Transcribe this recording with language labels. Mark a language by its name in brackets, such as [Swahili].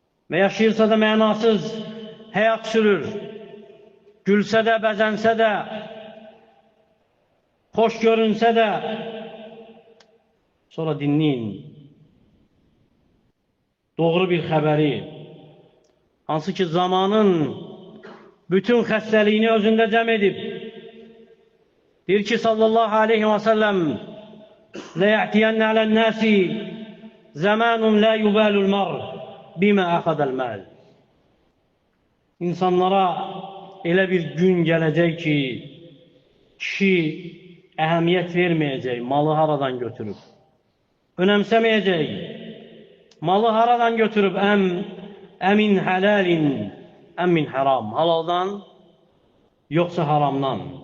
[Azerbaijani] Və yaşayırsa da mənasız həyat sürür. Gülsə də, bəzənsə də, xoş görünsə də, sonra dinləyin. Doğru bir xəbəri, hansı ki zamanın bütün xəstəliyini özündə cəm edib. Deyir ki, [Arabic] sallallahu aleyhi və səlləm, لَيَعْتِيَنَّ عَلَى النَّاسِ زَمَانٌ لَا يُبَالُ الْمَرْءُ بِمَا أَخَذَ الْمَالِ. [Azerbaijani] İnsanlara elə bir gün gələcək ki, kişi əhəmiyyət verməyəcək, malı haradan götürüb. Önəmsəməyəcək, malı haradan götürüb, əmin hələlin, əmin haram, halaldan, yoxsa haramdan.